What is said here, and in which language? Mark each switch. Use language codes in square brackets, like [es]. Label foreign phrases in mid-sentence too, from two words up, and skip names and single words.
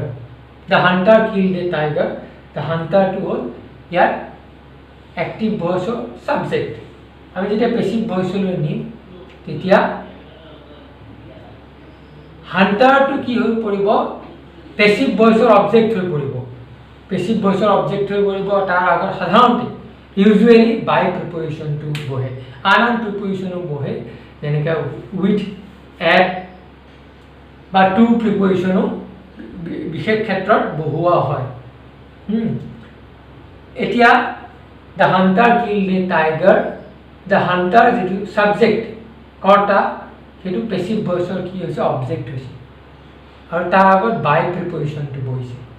[en] The hunter killed a tiger. The hunter to [as] হ'ল ইয়াত [en] active voice subject. [as] আমি যেতিয়া [en] passive voice [as] লৈ নিম তেতিয়া hunter to কি হৈ পৰিব [en] passive voice object [as] হৈ পৰিব [en] passive voice object [as] হৈ পৰিব তাৰ আগত সাধাৰণতে [en] usually by preposition to [as] বহে আন preposition বহে যেনেকৈ [en] with at [as] বা [en] to preposition [as] বিশেষ ক্ষেত্ৰত বহুৱা হয় এতিয়া [en] the hunter killed a tiger the hunter [as] যেটো সাবজেক্ট কৰ্তা সেইটো [en] passive voice [as] কি হৈছে অবজেক্ট হৈছে আৰু তাৰ আগত [en] by preposition [as] বহিছে